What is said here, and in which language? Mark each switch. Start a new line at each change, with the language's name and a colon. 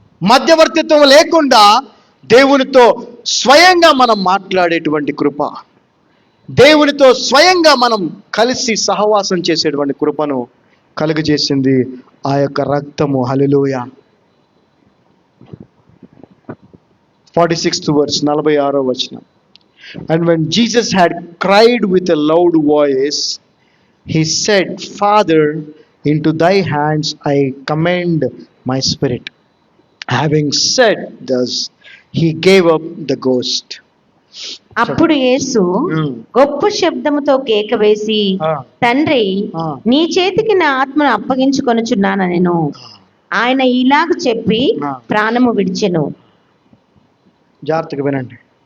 Telugu: మధ్యవర్తిత్వం లేకుండా దేవునితో స్వయంగా మనం మాట్లాడేటువంటి కృప, దేవునితో స్వయంగా మనం కలిసి సహవాసం చేసేటువంటి కృపను కలుగజేసింది ఆ యొక్క రక్తము. హల్లెలూయా.
English: 46th verse,
Telugu: 46వ వచనం.
English: And when Jesus had cried with a loud voice, he said, Father, into thy hands I commend my spirit. Having said thus, he gave up the ghost.
Telugu: అప్పుడు యేసు గొప్ప శబ్దముతో కేక వేసి, తండ్రి, నీ చేతికి నా ఆత్మను అప్పగించుకొనుచున్నానెను. ఆయన ఇలాగ చెప్పి ప్రాణము విడిచెను. జాగ్రత్తగా వినండి.